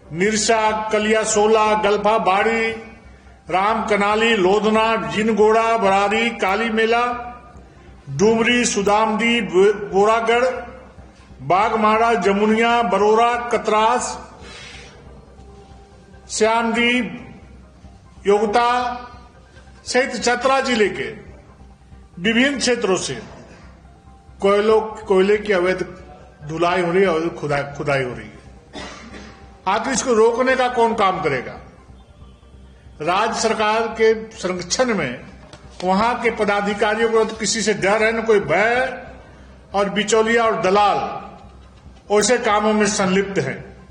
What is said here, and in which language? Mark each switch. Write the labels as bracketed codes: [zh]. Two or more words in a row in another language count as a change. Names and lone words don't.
[hi] निरसा, कलिया, सोला, गल्फा, बाड़ी, राम कनाली, लोधना, जिनगोड़ा, बरारी, काली मेला, डूमरी, सुदामदी, बोरागढ़, बागमारा, जमुनिया, बरोरा, कतरास, श्यामदीप, योगता सहित चतरा जिले के विभिन्न क्षेत्रों से कोयले की अवैध धुलाई हो रही है, अवैध खुदाई हो रही है। आखिर इसको रोकने का कौन काम करेगा? राज्य सरकार के संरक्षण में वहां के पदाधिकारियों को तो किसी से डर है, न कोई भय, और बिचौलिया और दलाल ऐसे कामों में संलिप्त हैं।